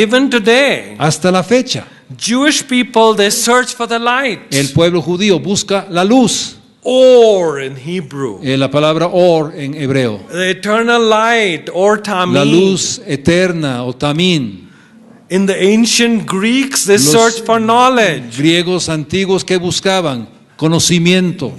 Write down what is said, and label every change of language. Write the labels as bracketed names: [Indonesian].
[English] Even today, [Spanish] Hasta la fecha, [English] Jewish people, they search for the light. [Spanish] el pueblo judío busca la luz, [English] Or in Hebrew. [Spanish] la palabra or en hebreo, [English] The eternal light, or tamim. [Spanish] la luz eterna o tamín. [English] In the ancient Greeks, they [Spanish] Los [English] searched for knowledge. [Spanish] griegos antiguos que buscaban conocimiento,